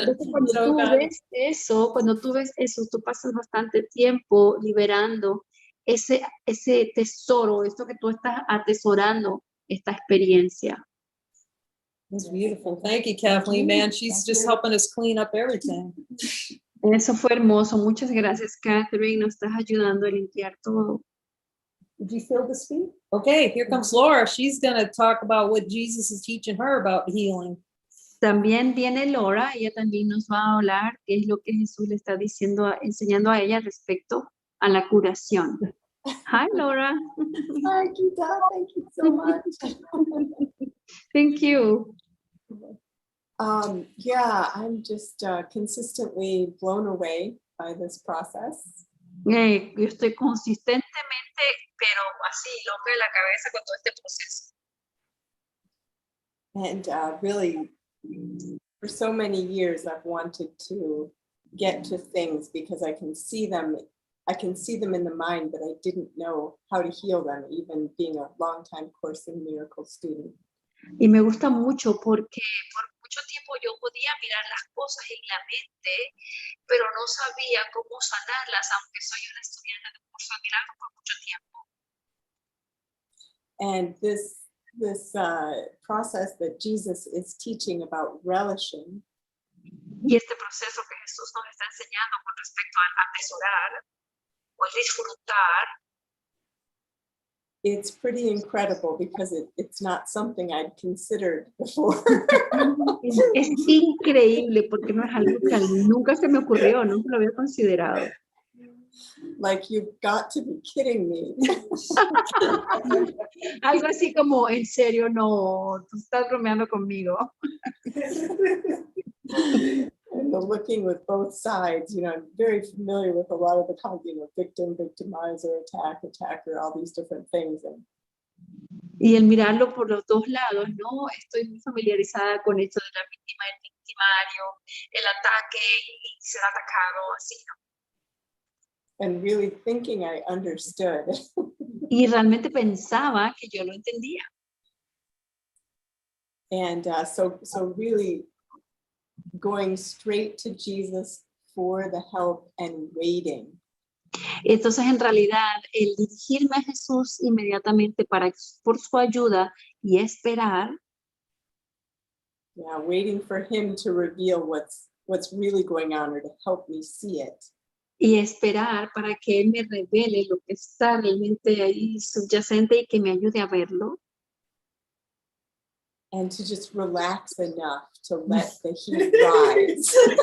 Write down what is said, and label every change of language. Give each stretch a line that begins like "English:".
Spanish: Cuando tú ves eso, tú pasas bastante tiempo liberando ese tesoro, esto que tú estás atesorando, esta experiencia.
English: That's beautiful. Thank you, Kathleen, man. She's just helping us clean up everything.
Spanish: Eso fue hermoso. Muchas gracias, Catherine. Nos estás ayudando a limpiar todo.
English: Did you feel the speed? Okay, here comes Laura. She's going to talk about what Jesus is teaching her about healing.
Spanish: También viene Laura. Ella también nos va a hablar qué es lo que Jesús le está enseñando a ella respecto a la curación.
English: Hi, Laura. Hi, Gita. Thank you so much. Thank you. Yeah, I'm just consistently blown away by this process.
Spanish: Yo estoy consistentemente, pero así, loca de la cabeza con todo este proceso.
English: And really, for so many years, I've wanted to get to things because I can see them in the mind, but I didn't know how to heal them, even being a long-time Course in Miracles student.
Spanish: Y me gusta mucho porque por mucho tiempo yo podía mirar las cosas en la mente, pero no sabía cómo sanarlas, aunque soy una estudiante de un curso de milagros por mucho tiempo.
English: And this process that Jesus is teaching about relishing
Spanish: Y este proceso que Jesús nos está enseñando con respecto a atesorar o el disfrutar,
English: it's pretty incredible because it's not something I'd considered before.
Spanish: es increíble porque no es algo que nunca se me ocurrió, nunca lo había considerado.
English: Like, you've got to be kidding me.
Spanish: Algo así como, en serio, no, tú estás bromeando conmigo.
English: And the looking with both sides, I'm very familiar with a lot of the victim, victimizer, attacker, all these different things.
Spanish: Y el mirarlo por los dos lados, ¿no? Estoy muy familiarizada con esto de la víctima, el victimario, el ataque y ser atacado, así, ¿no?
English: And really thinking I understood.
Spanish: Y realmente pensaba que yo lo entendía.
English: And so really going straight to Jesus for the help and waiting.
Spanish: Entonces, en realidad, el dirigirme a Jesús inmediatamente por su ayuda y esperar.
English: Yeah, waiting for him to reveal what's really going on or to help me see it.
Spanish: Y esperar para que Él me revele lo que está realmente ahí subyacente y que me ayude a verlo.
English: And to just relax enough to let the heat rise.